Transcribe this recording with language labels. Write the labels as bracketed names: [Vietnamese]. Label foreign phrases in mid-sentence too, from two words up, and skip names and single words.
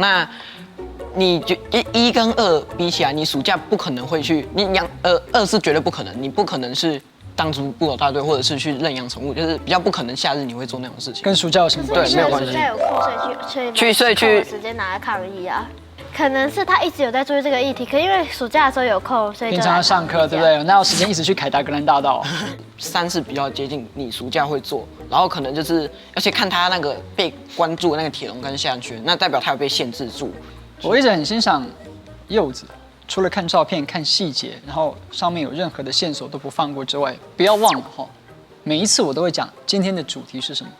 [Chinese] 那你就1跟2比起來，你暑假不可能會去，你養2是絕對不可能，你不可能是當捕狗大隊，或者是去認養寵物，就是比較不可能夏日你會做那種事情。跟暑假有什麼關係？對，沒有關係。暑假有空，所以去時間拿來抗議啊。可能是他一直有在注意這個議題，可因為暑假的時候有空，所以平常要上課，對不對？哪有時間一直去凱達格蘭大道？3是比較接近你暑假會做，然後可能就是要去看他那個被關注的那個鐵籠跟項圈，那代表他有被限制住。我一直很欣賞柚子，除了看照片、看細節，然後上面有任何的線索都不放過之外，不要忘了哈，每一次我都會講今天的主題是什麼。